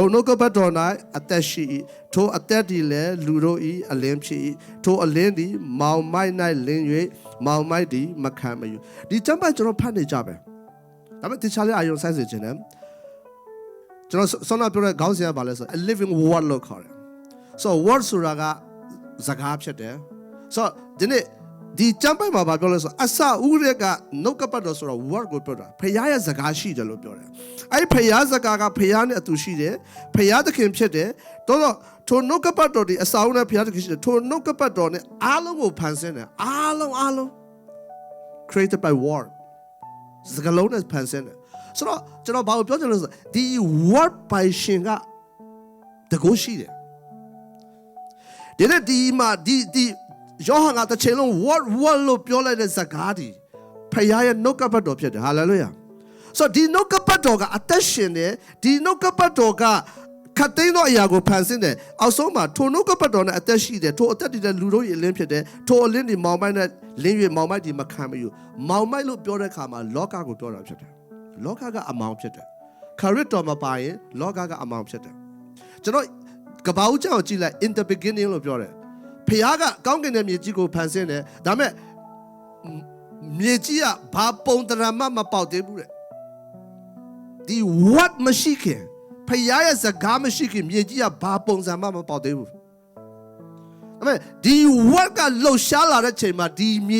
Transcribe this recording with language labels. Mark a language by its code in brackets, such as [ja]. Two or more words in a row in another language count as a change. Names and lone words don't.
[my] နှုတ်ကပတ်တော်၌အသက်ရှိ၏ထိုအသက်ဒီလည်းလူတို့၏အလင်းဖြစ်၏ထိုအလင်းသည်မောင်မိုက်၌လင်း၍မောင်မိုက်သည်မခံမယူဒီကျမ်းပိုင်း ကျွန်တော်ဖတ်နေကြပဲဒါပေမဲ့တခြားလေးအယုံဆိုင်စေခြင်းနဲ့ကျွန်တော်ဆောနာပြောတဲ့ခေါင်းစဉ်ကဘာလဲဆို [en] a living word [my] လို့ခေါ်တယ် so word ဆိုတာကစ ကားဖြစ်တယ် so ဒီကျမ်းပိုင်းမှာဘာပြောလဲဆိုအစဥရကနှုတ်ကပတ်တော်ဆိုတော့ word ကိုပြောတာဖခင်ရဲ့စကားရှိတယ်လို့ပြောတယ်အဲ့ဖခင်စကားကဖခင်နဲ့အတူရှိတယ်ဖခင်သခင်ဖြစ်တယ်တော့ထိုနှုတ်ကပတ်တော်ဒီအစဥနဲ့ဖခင်သခင်ရှိတယ်ထိုနှုတ်ကပတ်တော်နဲ့အားလုံးကိုဖန်ဆင်းတယ်အားလုံး [en] created by word [my] စကားလုံးနဲ့ဖန်ဆင်းတယ်ဆိုတော့ကျွန်တော်ဘာကိုပြောချင်လဲဆိုဒီ word ပိုင်ရှင်ကတကုရှိတယ် ဒီမှာဒီယောဟန်ကတစ်ချိန်လုံး word လို့ပြောလိုက်တဲ့စကားဒီဖခင်ရဲ့နှုတ်ကပတ်တော်ဖြစ်တယ်ဟာလေလုယာဆိုဒီနှုတ်ကပတ်တော်ကအသက်ရှင်တယ်ဒီနှုတ်ကပတ်တော်ကခတ်သိမ်းသောအရာကိုဖန်ဆင်းတယ်အောက်ဆုံးမှာထိုနှုတ်ကပတ်တော်နဲ့အသက်ရှိတယ်ထိုအသက်တည်တဲ့လူတို့ရဲ့အလင်းဖြစ်တယ်ထိုအလင်းဒီမောင်မိုက်နဲ့လင်း၍မောင်မိုက်ဒီမခံမယူမောင်မိုက်လို့ပြောတဲ့အခါမှာလောကကိုပြောတာဖြစ်တယ်လောကကအမောင်ဖြစ်တယ်ခရစ်တော်မ ပါရင်လောကကအမောင်ဖြစ်တယ်ကျွန်တော်ကဘာဦးကျောင်းကြည့်လိုက် [en] in the beginning [my] လို့ပြောတယ်ဖခင်ကကောင်းကင်ရဲ့မြေကြီးကိုဖန်ဆင်းတယ်ဒါပေမဲ့မြေကြီးကဘာပုံတရမမပေါက်သေးဘူးတဲ့ဒီ what မရှိခင်ဖခင်ရဲ့စကားမရှိခင်မြေကြီးကဘာပုံစံမှမပေါက်သေးဘူးဒါပေမဲ့ဒီ what ကလှုပ်ရှားလာတဲ့ချိန်မှာဒီမြေ